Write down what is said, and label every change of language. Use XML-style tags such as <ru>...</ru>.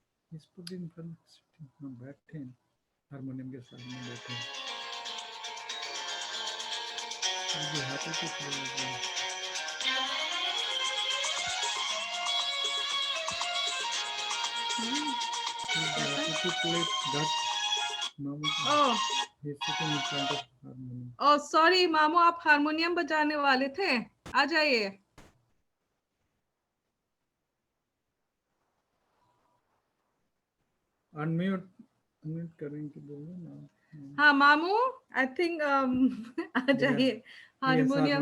<en>He's put in front,</en> <hi>बैठे harmonium के साथ में बैठे.</hi> <en>I'll be happy to play again. He'll be happy to play that. Mamu, Oh, he's sitting in front of harmonium.</en> <hi>O sorry मामू, आप harmonium बजाने वाले थे, आ जाइए. अनम्यूट करेंगे बोलो ना. हाँ मामू,</hi> <en>I think</en> <hi>आ जाइए हारमोनियम</hi>